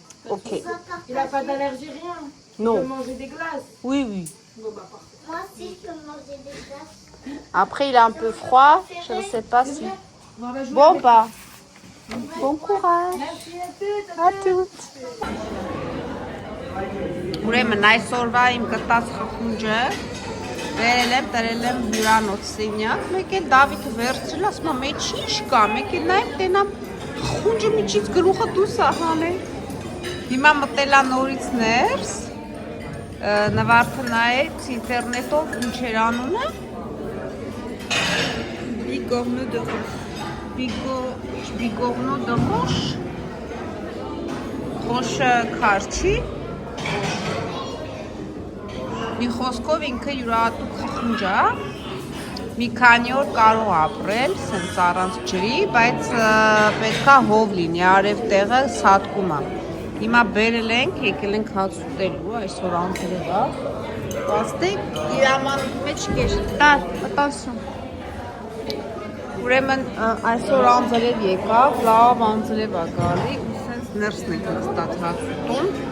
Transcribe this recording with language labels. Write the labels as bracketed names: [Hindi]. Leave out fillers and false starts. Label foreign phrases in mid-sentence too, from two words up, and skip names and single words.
[French] Ok Il n'a pas d'allergie, rien. Non. Il peut manger des glaces. Oui Bon, bah, parfait. Moi aussi, je peux manger des glaces. Après il est un peu froid Je ne sais pas si Bon, on va jouer Bon avec. bah Bon courage Merci à toutes. À toutes [Armenian] Ուրեմն այսօրվա իմ գտած խխունջը վերել եմ, տրել եմ հյուրանոց սենյակ, մեկ էլ Դավիթը վերցրել, ասում է, մեջ ինչ կա, մեկ էլ նայեմ, տենամ խխունջը միջից գլուխը դուրս է հանել։ Հիմա մտել է նորից ներս, նվարդը նայեց ինտերնետով ինչ էր անունը։ [French] Bigorneau de roche, [Armenian] roche քարչի։ Մի խոսքով ինքը յուրահատուկ խխունջ է, մի քանի օր կարող ապրել, սենց առանց ջրի, բայց պետք է հով լինի, արև տեղը սատկում է։ Հիմա բերել ենք, եկել ենք հաց ուտելու, այսօր անձրև է։ Պաստեք, իրաման մեջ կեր, տար, attention։ Ուրեմն այսօր անձրև եկավ, լավ անձրև է գալի, ու սենց ներսն ենք նստած հաց ուտում։